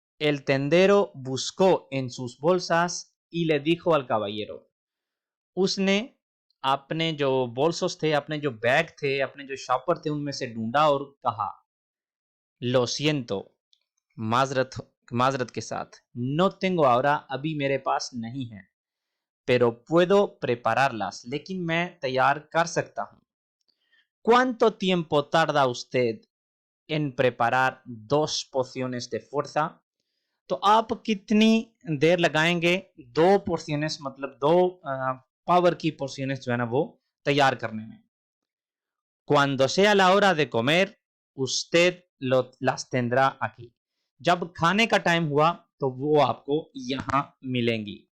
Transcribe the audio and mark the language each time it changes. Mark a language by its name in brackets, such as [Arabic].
[Spanish] El tendero buscó en sus bolsas y le dijo al caballero, [Hindi] उसने अपने जो बोल्सोस थे, अपने जो बैग थे, अपने जो शॉपर थे, उनमें से ढूंढा और कहा, [Spanish] लो सियंतो, [Hindi] माजरत माजरत के साथ, [Spanish] नो टेंगो ahora, [Hindi] अभी मेरे पास नहीं है, [Spanish] pero puedo prepararlas, [Hindi] लेकिन मैं तैयार कर सकता हूँ। [Spanish] ¿Cuánto tiempo tarda usted en preparar 2 pociones de fuerza? [Hindi] तो आप कितनी देर लगाएंगे 2 पोर्शनेस मतलब 2 पावर की पोर्शनेस जो है ना वो तैयार करने में। [Spanish] Cuando sea la hora de comer, usted las tendrá aquí, [Hindi] जब खाने का टाइम हुआ तो वो आपको यहाँ मिलेंगी।